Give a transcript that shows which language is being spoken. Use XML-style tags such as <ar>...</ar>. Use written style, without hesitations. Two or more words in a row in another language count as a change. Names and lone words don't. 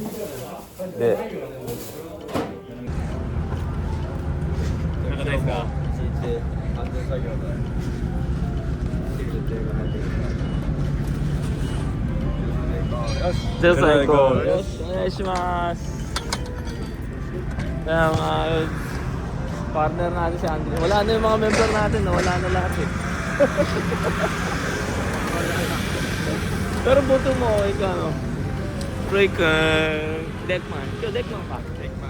<ja>で。なんかないですか？一日安全作業で。よし。じゃあ最後。よし、お願いします。</ja> <tl>Partner natin si Andre. Wala na yung mga member natin, wala na lahat eh. Pero buto mo, ikaw ano? Break, Deckman. Ikaw, Deckman ka? Deckman.</tl>